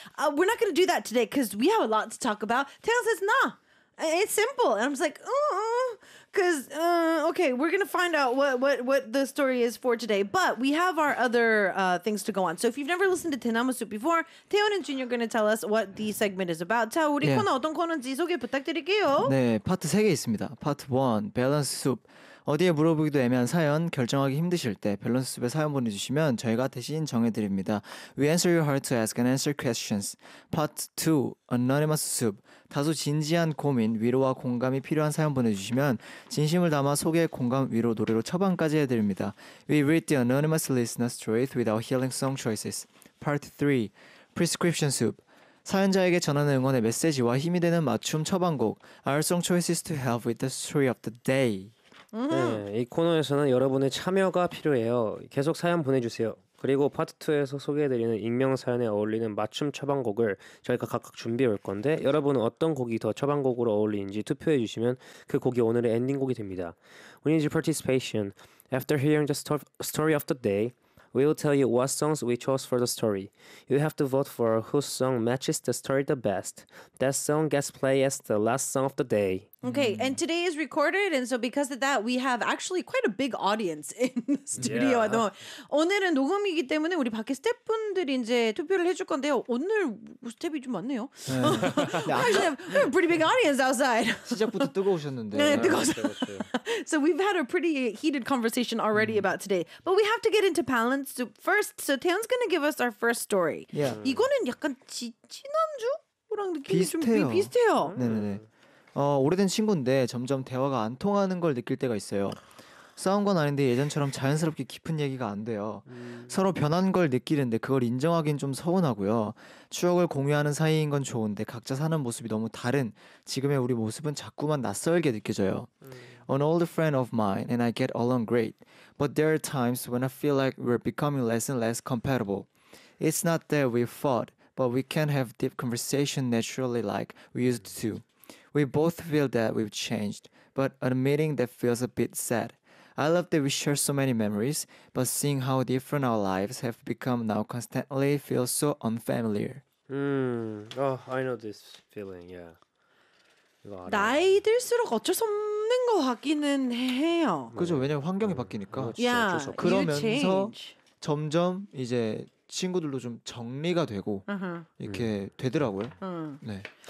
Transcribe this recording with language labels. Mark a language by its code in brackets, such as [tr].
[en] We're not going to do that today because we have a lot to talk about. Taehyun says, nah, it's simple. And I'm just like, okay, we're going to find out what the story is for today. But we have our other things to go on. So if you've never listened to Dynamo Soup before, Taehyun and Junhyuk are going to tell us what the segment is about. [ko] 자, 우리 코너 어떤 코너인지 소개 부탁드릴게요. 네, 파트 세 개 있습니다. 파트 1, Balance Soup. 어디에 물어보기도 애매한 사연, 결정하기 힘드실 때 밸런스 숲에 사연 보내주시면 저희가 대신 정해드립니다. [en] We answer your heart to ask and answer questions. Part 2, Anonymous Soup. [ko] 다소 진지한 고민, 위로와 공감이 필요한 사연 보내주시면 진심을 담아 소개, 공감, 위로, 노래로 처방까지 해드립니다. [en] We read the anonymous listener's truth with our healing song choices. Part 3, Prescription Soup. [ko] 사연자에게 전하는 응원의 메시지와 힘이 되는 맞춤 처방곡, [en] Our song choices to help with the story of the day. [ko] 네, 이 코너에서는 여러분의 참여가 필요해요. 계속 사연 보내주세요. 그리고 파트 2에서 소개해드리는 익명 사연에 어울리는 맞춤 처방곡을 저희가 각각 준비해 올 건데 여러분은 어떤 곡이 더 처방곡으로 어울리는지 투표해 주시면 그 곡이 오늘의 엔딩곡이 됩니다. [en] We need your participation. After hearing the story of the day, we will tell you what songs we chose for the story. You have to vote for whose song matches the story the best. That song gets played as the last song of the day. Okay, and today is recorded, and so because of that, we have actually quite a big audience in the studio. Yeah. [ko] 오늘은 녹음이기 때문에 우리 밖에 스태프분들이 이제 투표를 해줄 건데요. 오늘 스텝이 좀 많네요. [en] Actually, we have a pretty big audience outside. [ko] 시작부터 뜨거우셨는데. 네, 뜨거웠어요. [en] So we've had a pretty heated conversation already about today. But we have to get into balance soup first. So Taehyun's going to give us our first story. Yeah. [ko] 이거는 약간 지난주랑 느낌이 비슷해요. 좀 비슷해요. 네네네. 오래된 친구인데 점점 대화가 안 통하는 걸 느낄 때가 있어요. 싸운 건 아닌데 예전처럼 자연스럽게 깊은 얘기가 안 돼요. 서로 변한 걸 느끼는데 그걸 인정하긴 좀 서운하고요. 추억을 공유하는 사이인 건 좋은데 각자 사는 모습이 너무 다른 지금의 우리 모습은 자꾸만 낯설게 느껴져요. [en] An old friend of mine and I get along great. But there are times when I feel like we're becoming less and less compatible. It's not that we fought, but we can't have deep conversation naturally like we used to. We both feel that we've changed, but admitting that feels a bit sad. I love that we share so many memories, but seeing how different our lives have become now constantly feels so unfamiliar. I know this feeling, yeah. [ko] 나이 들수록 어쩔 수 없는 것 같기는 해요. 그죠, 왜냐면 환경이 바뀌니까. [en] Yeah, [ko] 그러면서 점점 이제 친구들도 좀 정리가 되고 이렇게 되더라고요. 네.